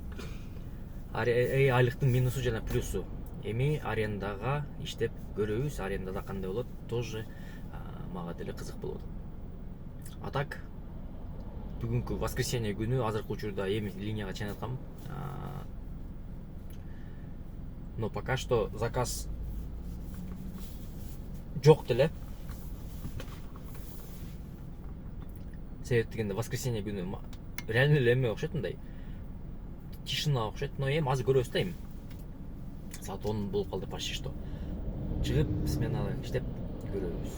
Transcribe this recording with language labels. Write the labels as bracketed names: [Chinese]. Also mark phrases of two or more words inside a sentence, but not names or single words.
[Kyrgyz] Айлыктын минусу жана плюсу. Эми арендага иштеп көрөбүз, арендада кандай болот, тоже мага деле кызык болот. А так, бүгүнкү воскресенье күнү азыркы учурда эми линияга чейин аткам. [Russian] Но пока что [Kyrgyz] заказ жок деле. Себеп дегенде воскресенье күнү реально эле эме окшойт, мындай тишина окшойт, но эми азыр көрөбүз да эми. Саат 10 болуп калды [Russian] почти что. [Kyrgyz] Чыгып сменада иштеп көрөбүз.